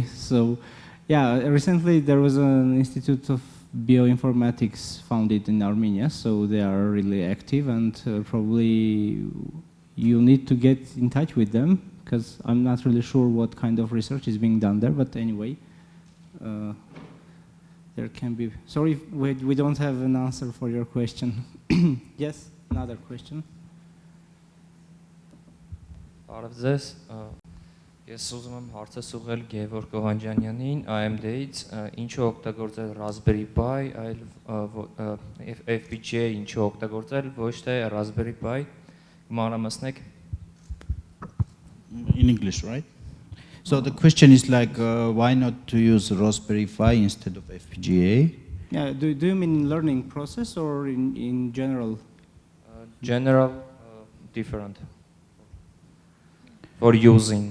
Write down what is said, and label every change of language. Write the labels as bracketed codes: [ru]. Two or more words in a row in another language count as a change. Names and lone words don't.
[en] So, yeah, recently there was an Institute of Bioinformatics founded in Armenia, so they are really active, and probably you need to get in touch with them, because I'm not really sure what kind of research is being done there, but anyway, there can be. Sorry, we don't have an answer for your question. Yes, another question. [hy] Բարև ձեզ, ես ուզում եմ հարցս ուղղել Գևորգ Օհանջանյանին, AMD-ից, ինչու օգտագործել Raspberry Pi, այլ FPGA ինչու օգտագործել, ոչ թե Raspberry Pi, մանրամասնեք։ [en] In English, right? So the question is like, why not to use Raspberry Pi instead of FPGA? Yeah, do you mean learning process or in general? General, different. For using.